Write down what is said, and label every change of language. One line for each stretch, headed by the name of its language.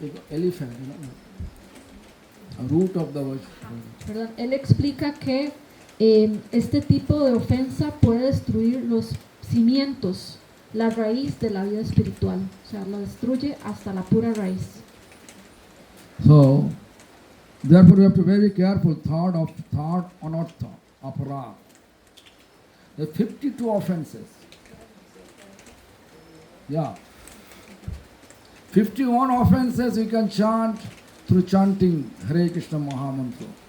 English: Elephant, a root of the word.
Spanish: Perdón, él explica que este tipo de ofensa puede destruir los cimientos, la raíz de la vida espiritual, o sea, lo destruye hasta la pura raíz.
English: So, therefore we have to be very careful. Third anartha, aparat. There are 52 offenses. Yeah. 51 offenses we can chant through chanting Hare Krishna Mahamantra.